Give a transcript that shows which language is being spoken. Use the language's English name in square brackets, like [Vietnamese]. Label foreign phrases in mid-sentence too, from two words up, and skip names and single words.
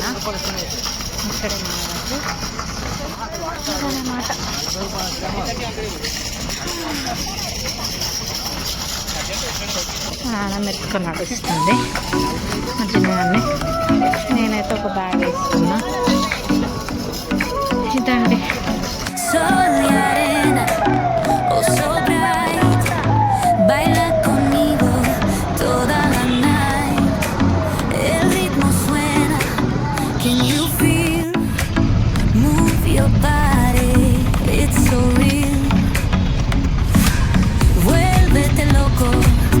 [Telugu] ఇక్కడే అన్నమాట. స్నానం ఎత్తుకొని నడుస్తుంది మధ్యాహ్నాన్ని. నేనైతే ఒక బ్యాగ్ వేసుకున్నా. ఇదండి. [Spanish] Sol y arena, [English] oh so bright, [Spanish] baila conmigo toda la night. El ritmo suena, [English] can you feel? Move your body, it's so real. [Spanish] Vuélvete loco.